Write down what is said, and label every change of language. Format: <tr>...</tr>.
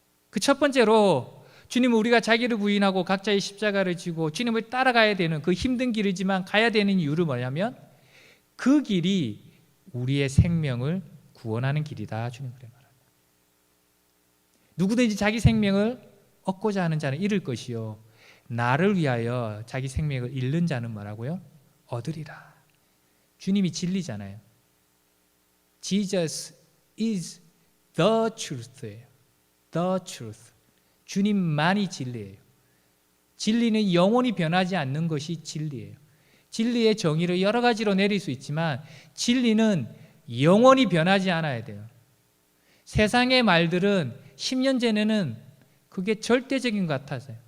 <ko>그 첫 번째로 주님은 우리가 자기를 부인하고 각자의 십자가를 지고 주님을 따라가야 되는 그 힘든 길이지만 가야 되는 이유를 뭐냐면, 그 길이 우리의 생명을 구원하는 길이다. 주님 그래 말합니다. 누구든지 자기 생명을 얻고자 하는 자는 잃을 것이요, 나를 위하여 자기 생명을 잃는 자는 뭐라고요? 얻으리라. 주님이 진리잖아요.</ko> <en>Jesus is the truth예요. The truth.</en> <ko>주님만이 진리예요. 진리는 영원히 변하지 않는 것이 진리예요. 진리의 정의를 여러 가지로 내릴 수 있지만 진리는 영원히 변하지 않아야 돼요. 세상의 말들은 10년 전에는 그게 절대적인 것 같아서요.</ko>